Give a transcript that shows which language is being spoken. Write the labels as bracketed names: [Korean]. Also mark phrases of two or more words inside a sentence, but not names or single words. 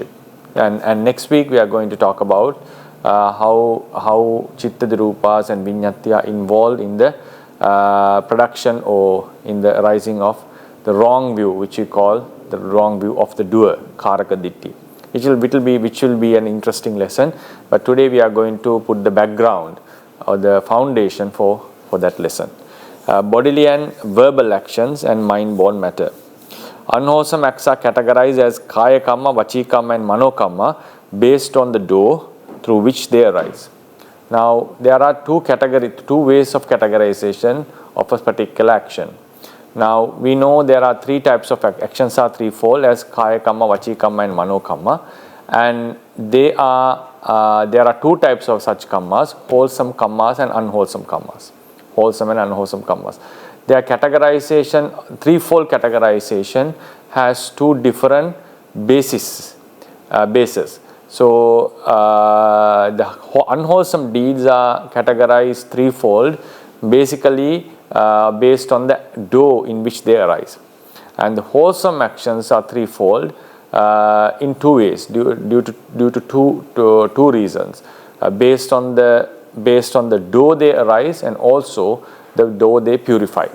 [English] And next week we are going to talk about how [Pali] chittaja rupas [English] and viññati are involved in the production or in the arising of the wrong view, which we call the wrong view of the doer, [Pali] karaka ditti. [English] Which will be an interesting lesson, but today we are going to put the background or the foundation for that lesson. Bodily and verbal actions and mind-born matter. Unwholesome acts are categorized as [Pali] kaya kamma, vachi kamma [English] and [Pali] mano kamma [English] based on the door through which they arise. Now there are two ways of categorization of a particular action. Now we know there are three types of actions are threefold as [Pali] kaya kamma, vachi kamma [English] and [Pali] mano kamma, [English] and there are two types of such kammas: wholesome kammas and unwholesome kammas. Wholesome and unwholesome kammas. Their categorization, threefold categorization, has two different bases. So the unwholesome deeds are categorized threefold, basically based on the door in which they arise, and the wholesome actions are threefold in two ways due to two reasons, based on the door they arise and also the door they purify.